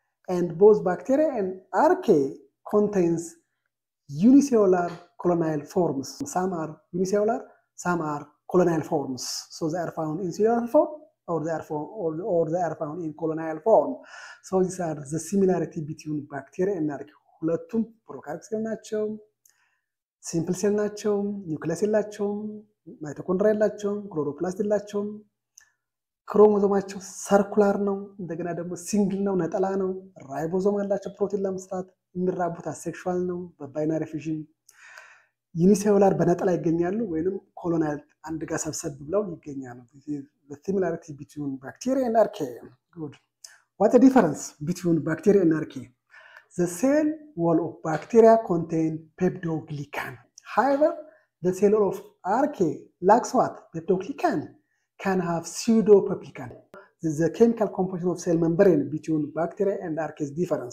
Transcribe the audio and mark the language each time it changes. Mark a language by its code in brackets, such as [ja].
[en] And both bacteria and archaea contains unicellular colonial forms. Some are unicellular, some are colonial forms. So they are found in cellular form, or they are found in colonial form. So these are the similarity between bacteria and archaea. [am] ሁለቱም ፕሮካሪዮቲክ ሴል ናቸው፣ ሲምፕል ሴል ናቸው፣ ኒውክሊየስ የላቸውም፣ ማይቶኮንድሪያ የላቸውም፣ ክሎሮፕላስት የላቸውም። ክሮሞዞማቸው ሰርኩላር ነው፣ እንደገና ደግሞ ሲንግል ነው፣ ነጠላ ነው። ራይቦዞም አላቸው ፕሮቲን ለመስራት። የሚራቡት አሴክሹዋል ነው በባይናሪ ፊዥን። ዩኒሴሉላር በነጠላ ይገኛሉ ወይንም ኮሎናል አንድ ጋር ሰብሰብ ብለው ይገኛሉ። [en] The similarity between bacteria and archaea. Good. What's the difference between bacteria and archaea? The cell wall of bacteria contain peptoglycan. However, the cell wall of archaea lacks what? Peptoglycan. Can have pseudopeptoglycan. The chemical composition of cell membrane between bacteria and archaea is different.